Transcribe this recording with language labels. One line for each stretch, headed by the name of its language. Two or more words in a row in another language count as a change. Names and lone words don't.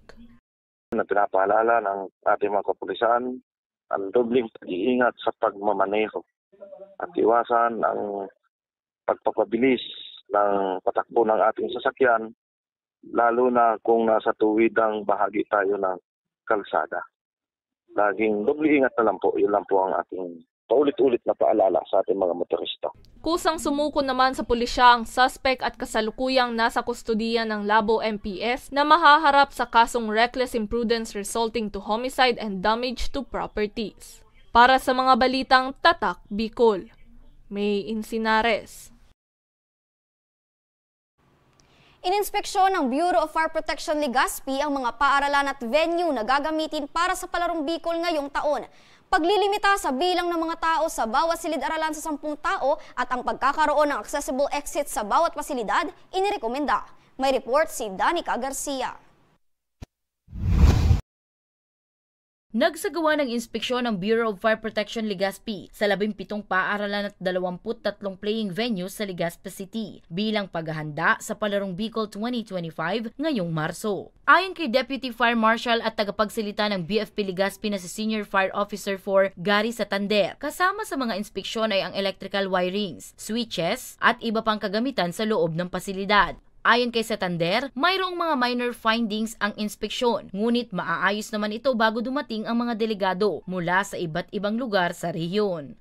Filipino: Pinapaalala ng ating mga kapulisan ang dobling pag-iingat sa pagmamaneho at iwasan ang pagpapabilis ng patakbo ng ating sasakyan, lalo na kung nasa tuwidang bahagi tayo ng kalsada. Laging doble ingat na lang po, yun lang po ang ating paulit-ulit na paalala sa ating mga motorista. Kusang sumuko naman sa pulisya ang suspect at kasalukuyang nasa kustodiya ng Labo MPS na mahaharap sa kasong
English: reckless imprudence resulting to homicide and damage to properties.
Filipino: Para sa mga balitang Tatak Bicol, May Encinares. Ininspeksyon ng Bureau of Fire Protection Legazpi ang mga paaralan at venue na gagamitin para sa Palarong Bicol ngayong taon. Paglilimita sa bilang ng mga tao sa bawat silid-aralan sa 10 tao at ang pagkakaroon ng
English: accessible exit
Filipino: sa bawat pasilidad, inirekomenda. May report si Danica Garcia. Nagsagawa ng inspeksyon ng Bureau of Fire Protection Legazpi sa 17 paaralan at 23
English: playing venues
Filipino: sa Legazpi City bilang paghahanda sa Palarong Bicol 2025 ngayong Marso. Ayon kay Deputy Fire Marshal at tagapagsalita ng BFP Legazpi na si Senior Fire Officer 4 Gary Satander, kasama sa mga inspeksyon ay ang
English: electrical wirings,
Filipino: switches at iba pang kagamitan sa loob ng pasilidad. Ayon kay Satander, mayroong mga
English: minor findings
Filipino: ang inspeksyon, ngunit maaayos naman ito bago dumating ang mga delegado mula sa iba't ibang lugar sa rehiyon.